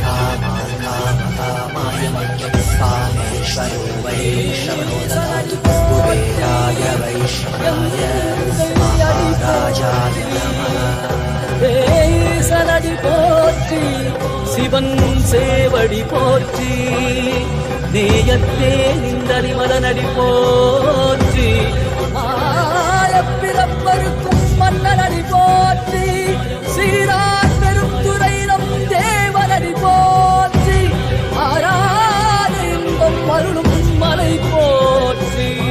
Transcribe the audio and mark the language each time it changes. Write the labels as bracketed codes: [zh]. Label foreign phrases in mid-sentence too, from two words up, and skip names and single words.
[sa] कामाय कामेश्वरो वै श्रवणो ददातु कुबेराय वै श्रवणाय महाराजाय नमः। [ta] போற்றி சிவன் சேவடி போற்றி நேயத்தே நின்றறிமலனடி போற்றி மாயப்பிறப்பருக்கும் மன்னனடி போற்றி சீரார் பெருந்துரையிடம் தேவனடி போற்றி ஆராத இன்பம் அருளும் மலை போற்றி